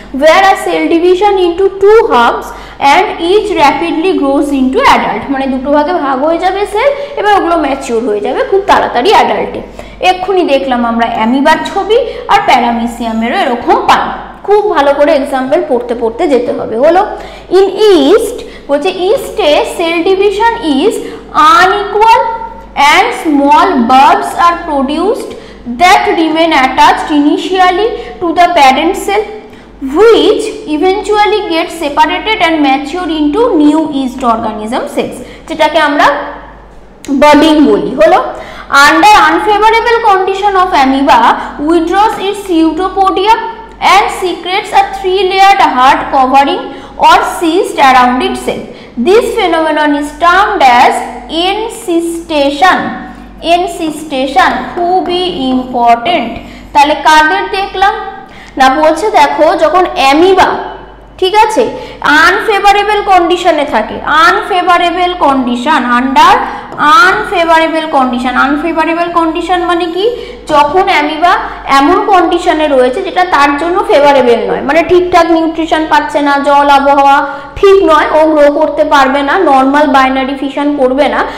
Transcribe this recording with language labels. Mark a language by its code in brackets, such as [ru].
[en] were a cell division into two halves and each rapidly grows into adult, [bn] মানে দুটো ভাগে ভাগ হয়ে যাবে সেল, এবার ওগুলো ম্যাচিওর হয়ে যাবে খুব তাড়াতাড়ি অ্যাডাল্টে। এক্ষুনি দেখলাম আমরা অ্যামিবার ছবি, আর প্যারামিসিয়ামেরও এরকম পাই। খুব ভালো করে এক্সাম্পল পড়তে পড়তে যেতে হবে। [en] হলো in yeast বলছে ইস্টে cell division is unequal and small bulbs are produced that remain attached initially to the parent cell, which eventually get separated and mature into new yeast organism cells, [bn] যেটাকে আমরা budding বলি। [en] হলো under unfavorable condition of amoeba withdraws its pseudopodia and secretes a 3-layered hard covering or cyst around its cell. This phenomenon is termed as encystation. [bn] এনসিস্টেশন খুবই important. তাহলে কাদের দেখলাম না, বলছে দেখো যখন অ্যামিবা, ঠিক আছে, আনফেভারেবল কন্ডিশনে থাকে, unfavourable condition, under unfavourable condition. Unfavourable condition মানে কি? যখন অ্যামিবা এমন কন্ডিশনে রয়েছে যেটা তার জন্য ফেভারেবল নয়, মানে ঠিকঠাক নিউট্রিশন পাচ্ছে না, জল আবহাওয়া ঠিক নয়, ও গ্রো করতে পারবে না, নর্মাল বাইনারি ফিশন করবে না।